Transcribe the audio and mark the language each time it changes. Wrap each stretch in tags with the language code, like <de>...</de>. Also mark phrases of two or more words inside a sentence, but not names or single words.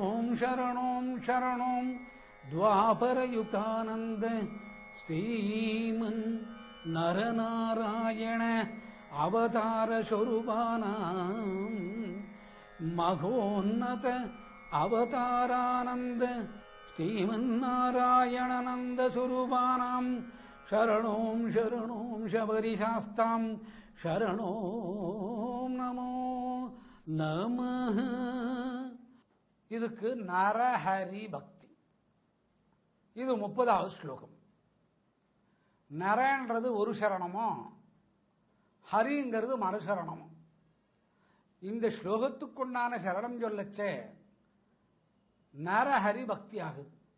<sa>शरणों शरणों द्वापरयुगानंद श्रीमन् नरनारायण अवतार स्वरूपानां मघोन्नत अवतारानंद श्रीमन्नारायणानंद स्वरूपानां शरणों शरणों शबरिशास्तां शरणों नमो नमः.</sa> <ta>இதுக்கு நரஹரி பக்தி. இது 30வது ஸ்லோகம். நரன்றது ஒரு சரணமோ, ஹரிங்கிறது மறுசரணமோ. இந்த ஸ்லோகத்துக்குண்டான சரணம் சொல்லச்சே நரஹரி பக்தி ஆகுது.</ta>